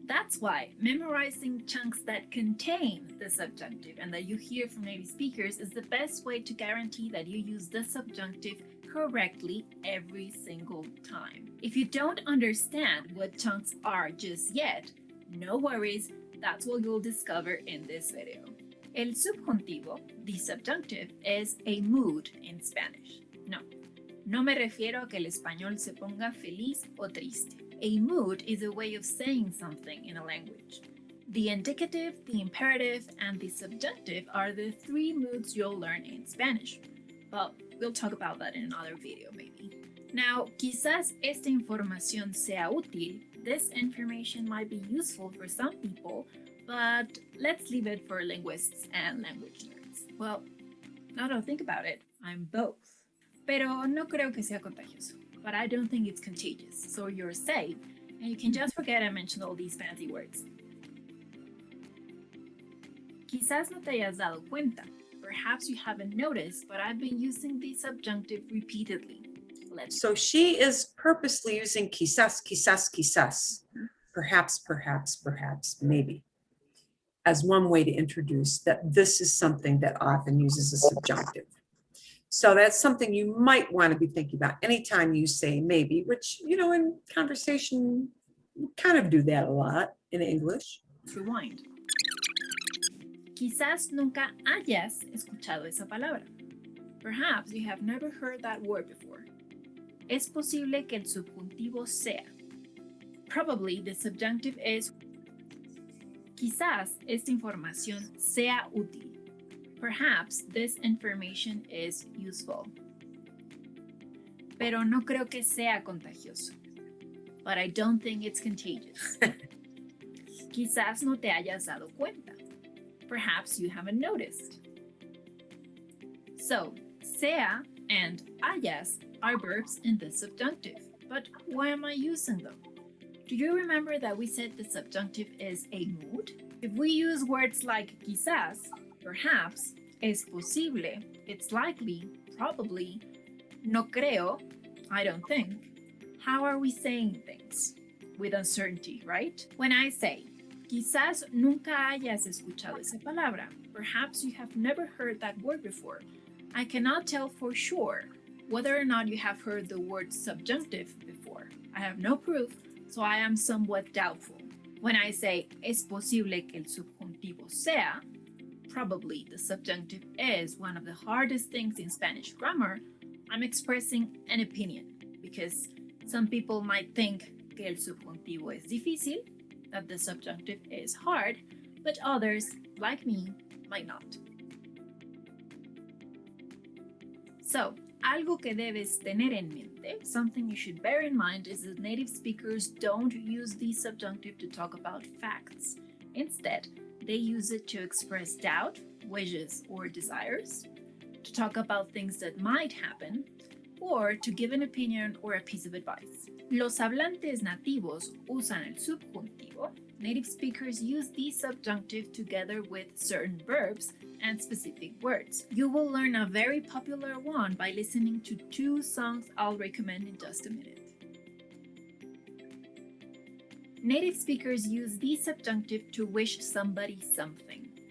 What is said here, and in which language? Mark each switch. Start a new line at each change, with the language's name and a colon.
English: That's why memorizing chunks that contain the subjunctive and that you hear from native speakers is the best way to guarantee that you use the subjunctive correctly every single time. If you don't understand what chunks are just yet, no worries, that's what you'll discover in this video. El subjuntivo, the subjunctive, is a mood in Spanish.
Spanish: No me refiero a que el español se ponga feliz o triste.
English: A mood is a way of saying something in a language. The indicative, the imperative, and the subjunctive are the three moods you'll learn in Spanish. But we'll talk about that in another video maybe.
Spanish: Now, quizás esta información sea útil.
English: This information might be useful for some people, but let's leave it for linguists and language nerds. Well, now that I think about it, I'm both.
Spanish: Pero no creo que sea contagioso.
English: But I don't think it's contagious, so you're safe, and you can just forget I mentioned all these fancy words.
Spanish: Quizás no te hayas dado cuenta.
English: Perhaps you haven't noticed, but I've been using the subjunctive repeatedly. So she is purposely using quizás, quizás, quizás, perhaps, perhaps, perhaps, maybe, as one way to introduce that this is something that often uses a subjunctive. So that's something you might want to be thinking about anytime you say maybe, which, you know, in conversation, we kind of do that a lot in English. Rewind.
Spanish: Quizás nunca hayas escuchado esa palabra.
English: Perhaps you have never heard that word before.
Spanish: Es posible que el subjuntivo sea.
English: Probably the subjunctive is.
Spanish: Quizás esta información sea útil.
English: Perhaps this information is useful.
Spanish: Pero no creo que sea contagioso.
English: But I don't think it's contagious.
Spanish: Quizás no te hayas dado cuenta.
English: Perhaps you haven't noticed. So, sea and hayas are verbs in the subjunctive. But why am I using them? Do you remember that we said the subjunctive is a mood? If we use words like quizás, perhaps,
Spanish: Es posible,
English: it's likely, probably,
Spanish: no creo,
English: I don't think. How are we saying things? With uncertainty, right? When I say,
Spanish: quizás nunca hayas escuchado esa palabra.
English: Perhaps you have never heard that word before. I cannot tell for sure whether or not you have heard the word subjunctive before. I have no proof, so I am somewhat doubtful. When I say,
Spanish: es posible que el subjuntivo sea,
English: probably the subjunctive is one of the hardest things in Spanish grammar, I'm expressing an opinion because some people might think
Spanish: que el subjuntivo es difícil,
English: that the subjunctive is hard, but others, like me, might not. So,
Spanish: algo que debes tener en mente,
English: something you should bear in mind, is that native speakers don't use the subjunctive to talk about facts. Instead, they use it to express doubt, wishes, or desires, to talk about things that might happen, or to give an opinion or a piece of advice.
Spanish: Los hablantes nativos usan el subjuntivo.
English: Native speakers use the subjunctive together with certain verbs and specific words. You will learn a very popular one by listening to 2 songs I'll recommend in just a minute. Native speakers use the subjunctive to wish somebody something.